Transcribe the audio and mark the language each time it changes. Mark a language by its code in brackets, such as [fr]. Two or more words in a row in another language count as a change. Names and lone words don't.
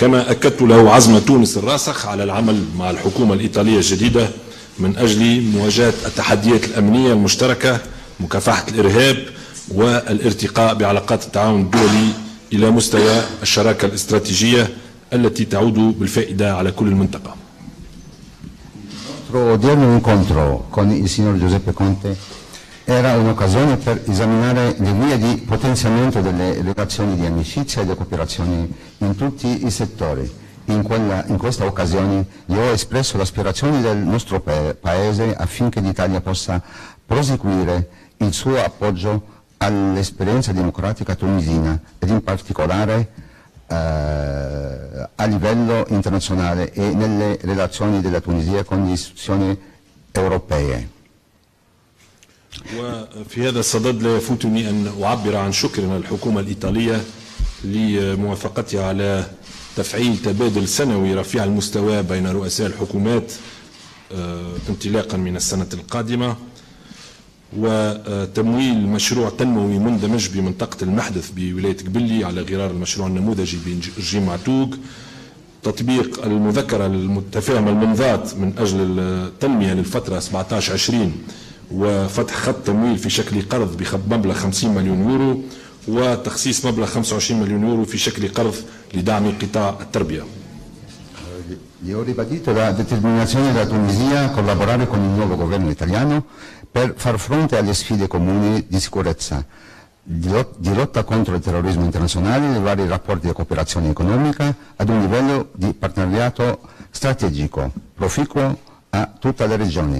[ar] كما أكدت له عزم تونس الراسخ على العمل مع الحكومة الإيطالية الجديدة من أجل مواجهة التحديات الأمنية المشتركة، مكافحة الإرهاب، والارتقاء بعلاقات التعاون الدولي إلى مستوى الشراكة الاستراتيجية التي تعود بالفائدة على كل المنطقة. [it] Il nostro odierno incontro con il signor Giuseppe Conte era un'occasione per esaminare le vie di potenziamento delle relazioni di amicizia e di cooperazione in tutti i settori. In questa occasione gli ho espresso l'aspirazione del nostro Paese affinché l'Italia possa proseguire il suo appoggio all'esperienza democratica tunisina ed in particolare a livello internazionale e nelle relazioni della Tunisia con le istituzioni europee. [ar] وفي هذا الصدد لا يفوتني أن أعبر عن شكرنا للحكومة الإيطالية لموافقتها على تفعيل تبادل سنوي رفيع المستوى بين رؤساء الحكومات انطلاقا من السنة القادمة، وتمويل مشروع تنموي مندمج بمنطقة المحدث بولاية قبلي على غرار المشروع النموذجي برجيم معتوق، تطبيق المذكرة المتفاهمة المنضات من أجل التنمية للفترة 17-20 وفتح خط تمويل في شكل قرض بمبلغ 50 مليون يورو وتخصيص مبلغ 25 مليون يورو في شكل قرض لدعم قطاع التربية. [it] Gli ho ribadito la determinazione della Tunisia a collaborare con il nuovo governo italiano per far fronte alle sfide comuni di sicurezza, di lotta contro il terrorismo internazionale e i vari rapporti di cooperazione economica ad un livello di partenariato strategico, proficuo a tutta la regione.